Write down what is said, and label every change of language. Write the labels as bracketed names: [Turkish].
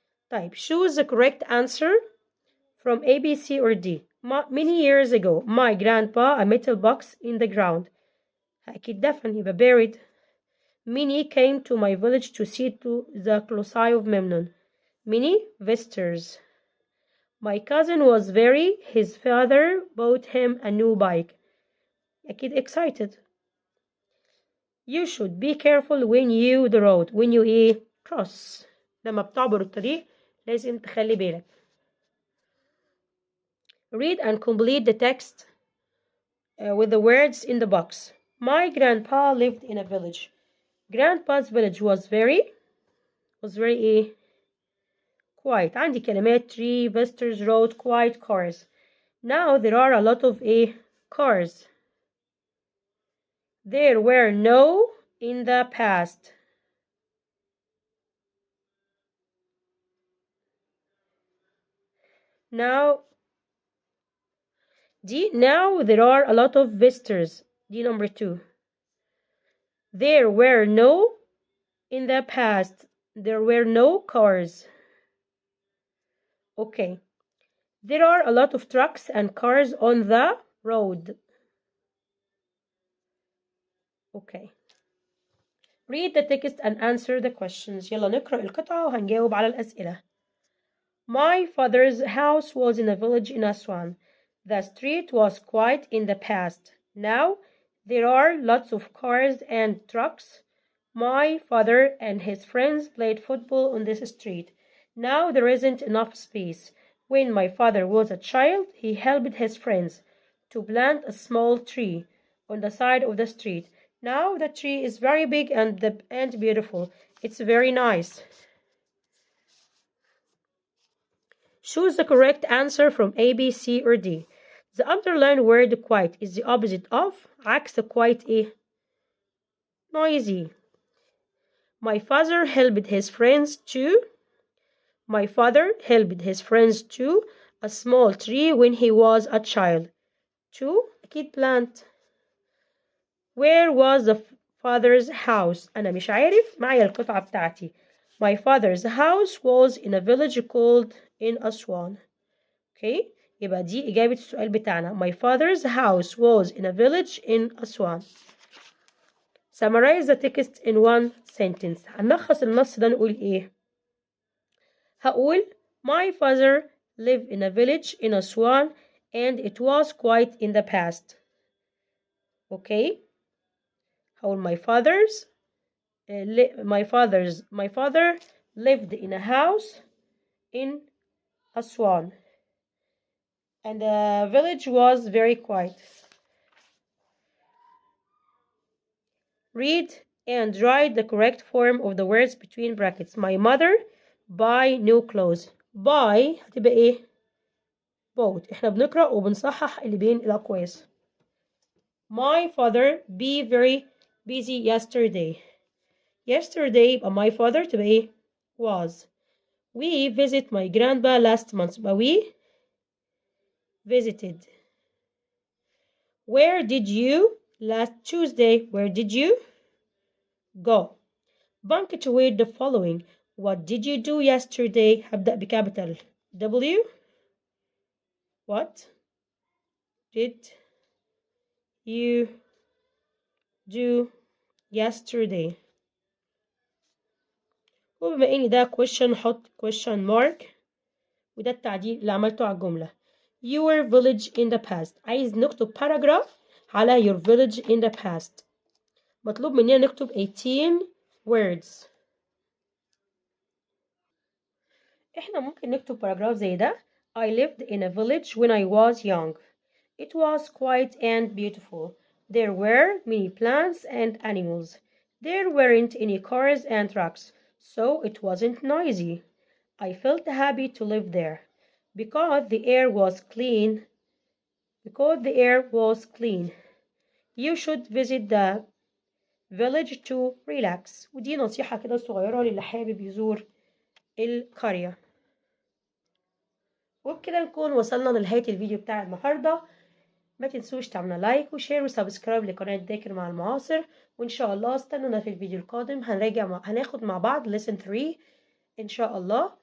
[English] طيب choose the correct answer from A, B, C or D. Many years ago my grandpa a metal box in the ground. [Arabic] أكيد دفن يبقى buried. [English] Many came to my village to see to the colossi of Memnon. Many visitors. My cousin was his father bought him a new bike. أكيد excited. You should be careful when you the road. When you cross. [Arabic] لما بتعبر الطريق لازم تخلي بالك. [English] Read and complete the text with the words in the box. My grandpa lived in a village. Grandpa's village was very quiet. [Arabic] عندي كلمات [English] tree, visitors, road, quiet, cars. Now there are a lot of cars. There were no in the past. Now there are a lot of visitors. D number 2. There were no in the past. There were no cars. Okay. There are a lot of trucks and cars on the road. Okay. Read the text and answer the questions. [Arabic] يلا نقرأ القطعة وهنجاوب على الأسئلة. [English] My father's house was in a village in Aswan. The street was quiet in the past. Now there are lots of cars and trucks. My father and his friends played football on this street. Now there isn't enough space. When my father was a child, he helped his friends to plant a small tree on the side of the street. Now the tree is very big and beautiful. It's very nice. Choose the correct answer from A, B, C or D. The underlined word quiet is the opposite of عكس quiet noisy. My father helped his friends to a small tree when he was a child. To أكيد plant. Where was the father's house? [Arabic] أنا مش عارف، معايا القطعة بتاعتي. [English] My father's house was in a village called in Aswan. [Arabic] Okay, يبقى دي إجابة السؤال بتاعنا. [English] My father's house was in a village in Aswan. Summarize the text in one sentence. [Arabic] هنلخص النص ده نقول إيه؟ هقول [English] My father lived in a village in Aswan and it was quiet in the past. Okay. هقول my father lived in a house in Aswan and the village was very quiet. Read and write the correct form of the words between brackets. My mother buy new clothes. buy [Arabic] هتبقى ايه؟ [English] bought. [Arabic] احنا بنقرأ وبنصحح اللي بين الأقواس. [English] My father be very busy yesterday. Yesterday يبقى my father [Arabic] تبقى ايه؟ [English] was. We visit my grandpa last month. يبقى we visited. Where did you last Tuesday? Where did you go? Punctuate the following. What did you do yesterday? [Arabic] هبدأ بكابيتال W. [English] What did you do yesterday? [Arabic] وبما ان ده question حط question mark وده التعديل اللي عملته على الجملة. [English] Your village in the past. [Arabic] عايز نكتب [English] paragraph على your village in the past. [Arabic] مطلوب مننا نكتب 18 words. احنا ممكن نكتب paragraph زي ده. [English] I lived in a village when I was young. It was quiet and beautiful. There were many plants and animals. There weren't any cars and trucks, so it wasn't noisy. I felt happy to live there because the air was clean. You should visit the village to relax. [Arabic] ودي نصيحة كده صغيرة للي حابب يزور القرية. وبكده نكون وصلنا لنهاية الفيديو بتاع النهاردة. ما تنسوش تعملوا لايك وشير وسبسكرايب لقناة ذاكر مع المعاصر، وإن شاء الله استنونا في الفيديو القادم. هناخد مع بعض lesson 3 إن شاء الله.